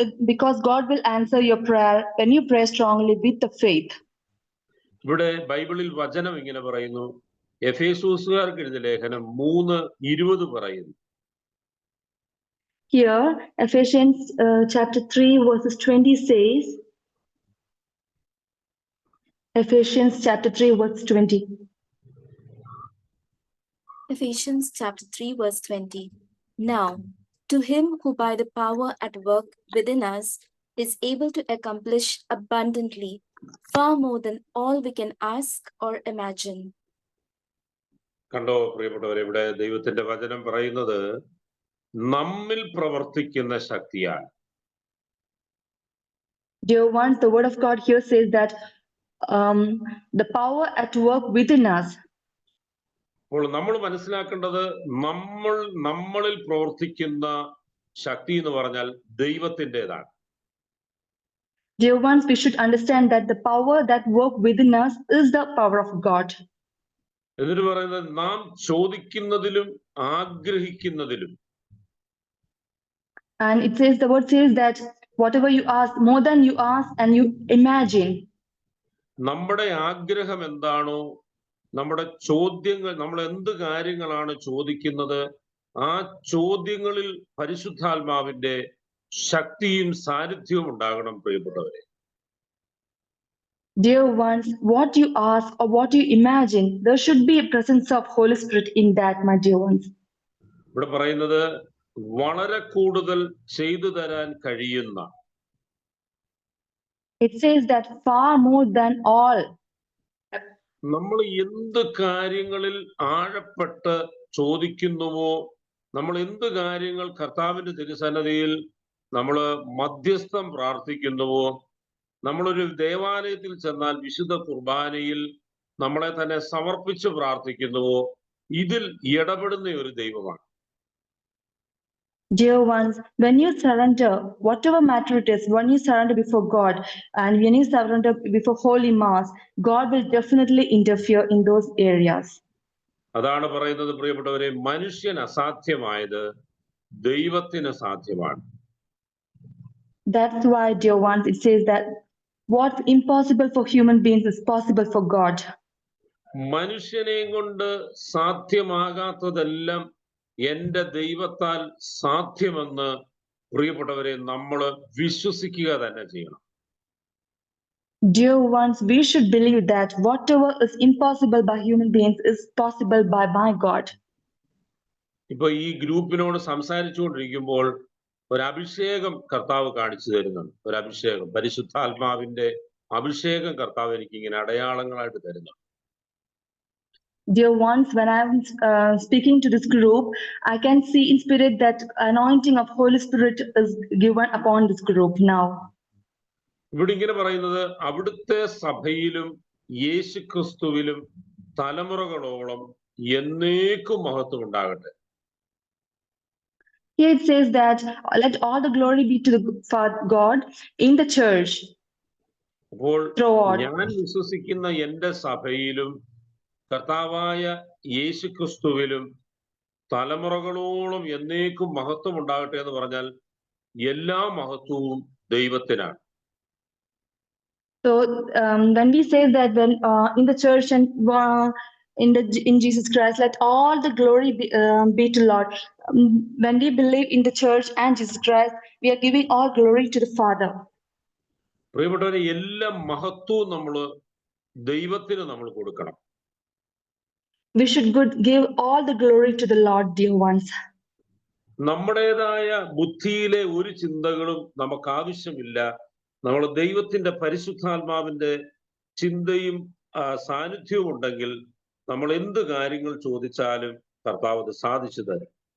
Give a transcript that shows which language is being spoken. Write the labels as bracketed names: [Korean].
[English] Because God will answer your prayer when you pray strongly with the faith. [Malayalam] ഇവിടെ ബൈബിളിൽ വചനം ഇങ്ങനെ പറയുന്നു, എഫേസോസുകാർക്ക് എഴുതിയ ലേഖനം 3:20 പറയുന്നു. [English] Here, Ephesians chapter 3 verses 20 says, Ephesians chapter 3 verse 20. Ephesians chapter 3 verse 20. Now, to him who by the power at work within us is able to accomplish abundantly, far more than all we can ask or imagine. [Malayalam] കണ്ടോ പ്രിയപ്പെട്ടവരെ, ഇവിടെ ദൈവത്തിന്റെ വചനം പറയുന്നത് നമ്മിൽ പ്രവർത്തിക്കുന്ന ശക്തിയാണ്. [English] Dear ones, the word of God here says that the power at work within us. [Malayalam] അപ്പോൾ നമ്മൾ മനസ്സിലാക്കേണ്ടത്, നമ്മളിൽ പ്രവർത്തിക്കുന്ന ശക്തി എന്ന് പറഞ്ഞാൽ ദൈവത്തിൻ്റെതാണ്. [English] Dear ones, we should understand that the power that work within us is the power of God. [Malayalam] എന്നിട്ട് പറയുന്നത്, നാം ചോദിക്കുന്നതിലും ആഗ്രഹിക്കുന്നതിലും. [English] And it says, the word says that whatever you ask, more than you ask and you imagine. [Malayalam] നമ്മുടെ ആഗ്രഹം എന്താണോ, നമ്മുടെ ചോദ്യങ്ങൾ, നമ്മൾ എന്ത് കാര്യങ്ങളാണ് ചോദിക്കുന്നത്, ആ ചോദ്യങ്ങളിൽ പരിശുദ്ധാത്മാവിന്റെ ശക്തിയും സാന്നിധ്യവും ഉണ്ടാകണം പ്രിയപ്പെട്ടവരെ. [English] Dear ones, what you ask or what you imagine, there should be a presence of Holy Spirit in that, my dear ones. [Malayalam] ഇവിടെ പറയുന്നത് വളരെ കൂടുതൽ ചെയ്തു തരാൻ കഴിയുന്ന, [English] It says that far more than all. [Malayalam] നമ്മൾ എന്ത് കാര്യങ്ങളിൽ ആഴപ്പെട്ട് ചോദിക്കുന്നുവോ, നമ്മൾ എന്ത് കാര്യങ്ങൾ കർത്താവിന്റെ തിരുസന്നിധിയിൽ നമ്മൾ മധ്യസ്ഥം പ്രാർത്ഥിക്കുന്നുവോ, നമ്മളൊരു ദേവാലയത്തിൽ ചെന്നാൽ വിശുദ്ധ കുർബാനയിൽ നമ്മളെ തന്നെ സമർപ്പിച്ച് പ്രാർത്ഥിക്കുന്നുവോ, ഇതിൽ ഇടപെടുന്ന ഒരു ദൈവമാണ്. [English] Dear ones, when you surrender, whatever matter it is, when you surrender before God and when you surrender before Holy Mass, God will definitely interfere in those areas. [Malayalam] അതാണ് പറയുന്നത് പ്രിയപ്പെട്ടവരെ, മനുഷ്യൻ അസാധ്യമായത് ദൈവത്തിന് സാധ്യമാണ്. [English] That's why, dear ones, it says that what's impossible for human beings is possible for God. [Malayalam] മനുഷ്യനെ കൊണ്ട് സാധ്യമാകാത്തതെല്ലാം എന്റെ ദൈവത്താൽ സാധ്യമെന്ന് പ്രിയപ്പെട്ടവരെ നമ്മൾ വിശ്വസിക്കുക തന്നെ ചെയ്യണം. [English] Dear ones, we should believe that whatever is impossible by human beings is possible by my God. [Malayalam] ഇപ്പൊ ഈ ഗ്രൂപ്പിനോട് സംസാരിച്ചുകൊണ്ടിരിക്കുമ്പോൾ ഒരു അഭിഷേകം കർത്താവ് കാണിച്ചു തരുന്നുണ്ട്. ഒരു അഭിഷേകം, പരിശുദ്ധാത്മാവിന്റെ അഭിഷേകം കർത്താവ് എനിക്ക് ഇങ്ങനെ അടയാളങ്ങളായിട്ട് തരുന്നുണ്ട്. [English] Dear ones, when I'm speaking to this group, I can see in spirit that anointing of Holy Spirit is given upon this group now. [Malayalam] ഇവിടെ ഇങ്ങനെ പറയുന്നത്, അവിടുത്തെ സഭയിലും യേശുക്രിസ്തുവിലും തലമുറകളോളം എന്നേക്കും മഹത്വം ഉണ്ടാകട്ടെ. [English] Here it says that let all the glory be to the God in the church. [Malayalam] അപ്പോൾ [English] throughout. [Malayalam] ഞാൻ വിശ്വസിക്കുന്ന എന്റെ സഭയിലും കർത്താവായ യേശുക്രിസ്തുവിലും തലമുറകളോളം എന്നേക്കും മഹത്വം ഉണ്ടാകട്ടെ എന്ന് പറഞ്ഞാൽ എല്ലാ മഹത്വവും ദൈവത്തിനാണ്. [English] So when we say that when in the church and in Jesus Christ, let all the glory be to Lord. When we believe in the church and Jesus Christ, we are giving all glory to the Father. [Malayalam] പ്രിയപ്പെട്ടവരെ, എല്ലാ മഹത്വവും നമ്മൾ ദൈവത്തിന് നമ്മൾ കൊടുക്കണം. [English] We should give all the glory to the Lord, dear ones. [Malayalam] നമ്മുടേതായ ബുദ്ധിയിലെ ഒരു ചിന്തകളും നമുക്ക് ആവശ്യമില്ല. നമ്മൾ ദൈവത്തിന്റെ പരിശുദ്ധാത്മാവിന്റെ ചിന്തയും സാന്നിധ്യവും ഉണ്ടെങ്കിൽ നമ്മൾ എന്ത് കാര്യങ്ങൾ ചോദിച്ചാലും കർത്താവ് അത് സാധിച്ചു തരും.